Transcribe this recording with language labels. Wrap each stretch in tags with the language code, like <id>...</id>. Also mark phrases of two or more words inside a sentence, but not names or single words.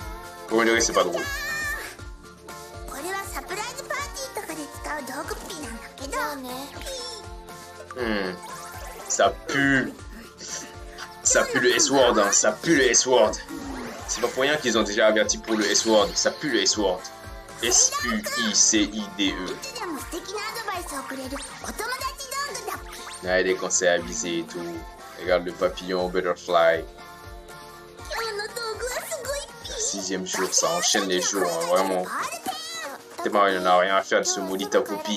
<fr>Pour une c'est pas drôle. Ça pue. Ça pue le S-word, hein. Ça pue le S-word. C'est pas pour rien qu'ils ont déjà averti pour le S-word. Ça pue le S-word. S-U-I-C-I-D-E. Il y a des conseils avisés et tout. Regarde le papillon, butterfly. 6e jour, ça enchaîne les jours, hein, vraiment. Tellement il n'en a rien à faire de ce maudit ta copie.</fr>